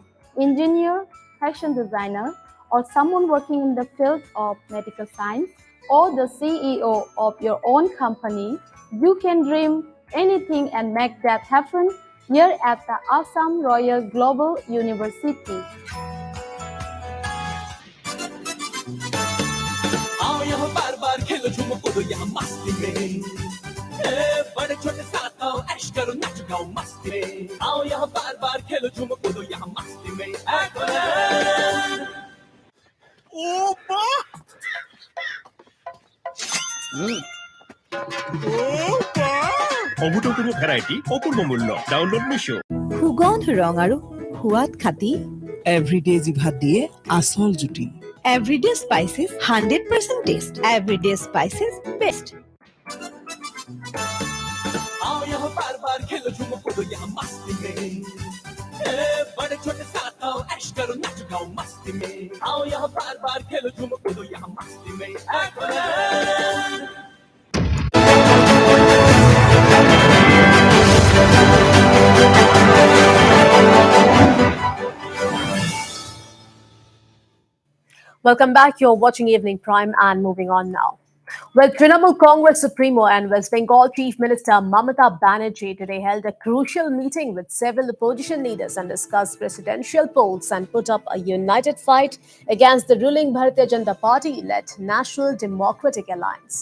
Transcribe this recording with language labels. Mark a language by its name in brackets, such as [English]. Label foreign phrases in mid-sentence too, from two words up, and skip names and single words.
[English] Engineer, fashion designer, or someone working in the field of medical science, or the CEO of your own company, you can dream anything and make that happen here at the Assam Royal Global University. [Hindi] आओ यहाँ बार बार खेलो झूमो कूदो यहाँ मस्ती में बड़े छोटे साथ आओ ऐश करो नाचो गाओ मस्ती में आओ यहाँ बार बार खेलो झूमो कूदो यहाँ मस्ती में [Assamese] অভূতপূৰ্ব ভেৰাইটি অপূৰ্ব মূল্য ডাউনলোড মিছো সুগন্ধ ৰং আৰু সোৱাদ খাতি এভৰিডে জিভাত দিয়ে আচল জুতি এভৰিডে স্পাইচেছ 100% টেষ্ট এভৰিডে স্পাইচেছ বেষ্ট [Hindi] आओ यहाँ बार बार खेलो झूमो कूदो यहाँ मस्ती में बड़े छोटे साथ आओ ऐश करो नाचो गाओ मस्ती में आओ यहाँ बार बार खेलो झूमो कूदो यहाँ मस्ती में [English] Welcome back. You're watching Evening Prime and moving on now. Well, Trinamool Congress Supremo and West Bengal Chief Minister Mamata Banerjee today held a crucial meeting with several opposition leaders and discussed presidential polls and put up a united fight against the ruling Bharatiya Janata Party-led National Democratic Alliance.